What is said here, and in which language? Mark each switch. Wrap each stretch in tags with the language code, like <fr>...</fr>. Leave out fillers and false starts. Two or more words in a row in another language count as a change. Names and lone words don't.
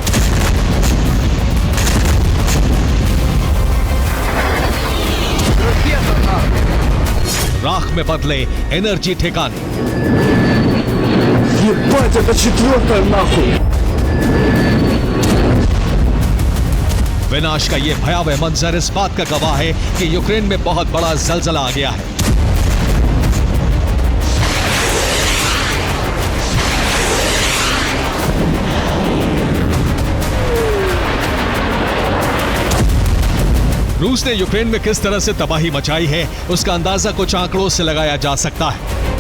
<hi>राख में बदले एनर्जी ठिकाने।</hi> <ru>Ебать, это четвертая нахуй!</ru> <hi>विनाश का यह भयावह मंजर इस बात का गवाह है कि यूक्रेन में बहुत बड़ा जलजला आ गया है। रूस ने यूक्रेन में किस तरह से तबाही मचाई है उसका अंदाजा कुछ आंकड़ों से लगाया जा सकता है।</hi>